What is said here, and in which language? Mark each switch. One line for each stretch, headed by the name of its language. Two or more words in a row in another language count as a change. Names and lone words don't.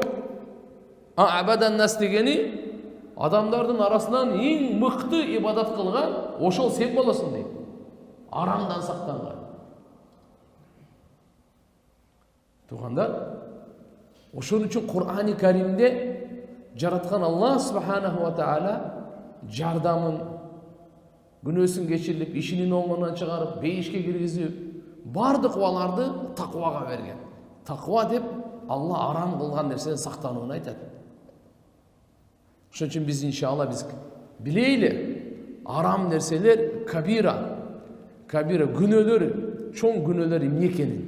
Arabic: أعبد الناس
Kyrgyz: дегени адамдардын арасынан эң мыкты ибадат кылган, ошол сен болосуң дейт. Арамдан сактанган. Тугандар, ошон үчүн Кур'ани Каримде жараткан Аллах
Arabic: سبحانه وتعالى
Kyrgyz: жардамын, күнөөсүн кечирилип, ишинин оңунан чыгарып, бейишке киргизип, бардык убаларды таквага берген. Таква деп Алла арам кылган нерседен сактанууну айтат. Ошон үчүн биз иншалла билейли, арам нерселер кабира күнөөлөр, чоң күнөөлөр эмне экенин.